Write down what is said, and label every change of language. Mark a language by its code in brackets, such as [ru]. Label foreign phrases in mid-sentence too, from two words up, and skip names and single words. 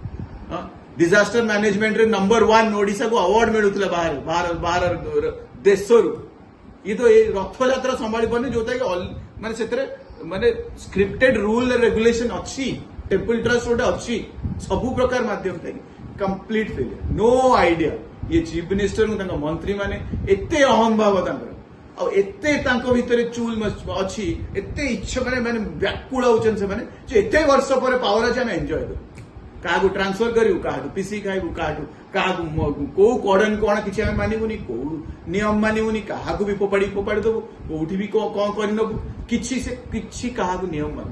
[en] disaster managementରେ [or] ନମ୍ବର 1 ଓଡିଶାକୁ ଆୱାର୍ଡ ମିଳୁଥିଲା ବାହାର ଦେଶରୁ। ଇଏ ତ ଏଇ ରଥଯାତ୍ରା ସମ୍ଭାଳି ପାରୁନି, ଯୋଉଟା କି ମାନେ ସେଥିରେ ମାନେ [en] scripted rule regulation [or] ଅଛି, [en] temple trust [or] ଗୋଟେ ଅଛି, ସବୁ ପ୍ରକାର ମାଧ୍ୟମ ଥାଏ, [en] complete failure, no idea. [or] ये [en] chief minister [or] ତାଙ୍କ ମନ୍ତ୍ରୀ ମାନେ ଏତେ ଅହଂଭାବ ତାଙ୍କର, ଆଉ ଏତେ ତାଙ୍କ ଭିତରେ ଚୁଲ ଅଛି, ଏତେ ଇଚ୍ଛା ମାନେ ବ୍ୟାକୁଳ ହଉଛନ୍ତି ସେମାନେ ଯେ ଏତେ ବର୍ଷ ପରେ ପାୱାର ଅଛି ଆମେ ଏନ୍ଜୟ କରୁ, କାହାକୁ ଟ୍ରାନ୍ସଫର କରିବୁ, କାହାଠୁ ପିସି ଖାଇବୁ, କାହାକୁ କୋଉ କଡନ କଣ କିଛି ଆମେ ମାନିବୁନି, କୋଉ ନିୟମ ମାନିବୁନି, କାହାକୁ ବି ଫୋପାଡି ଦବୁ, କୋଉଠି ବି କଣ କରିନବୁ, କିଛି କାହାକୁ ନିୟମ ମାନନା।